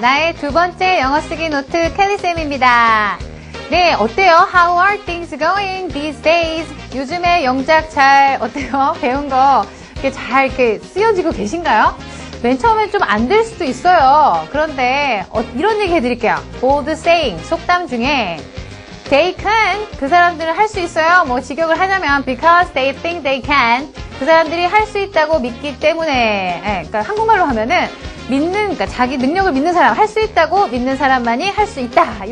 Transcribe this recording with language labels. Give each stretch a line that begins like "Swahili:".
Korean: 나의 두 번째 영어 쓰기 노트 켈리쌤입니다. 네, 어때요?
English: How are things going these days?
Korean: 요즘에 영작 잘, 어때요? 배운 거 잘 이렇게 쓰여지고 계신가요? 맨 처음에 좀 안 될 수도 있어요. 그런데, 이런 얘기 해드릴게요.
English: Old saying,
Korean: 속담 중에,
English: they can,
Korean: 그 사람들은 할 수 있어요. 뭐 직역을 하자면
English: because they think they can,
Korean: 그 사람들이 할 수 있다고 믿기 때문에, 그러니까 한국말로 하면은 그러니까 자기 능력을 믿는 사람, 할 수 있다고 믿는 사람만이 할 수 있다.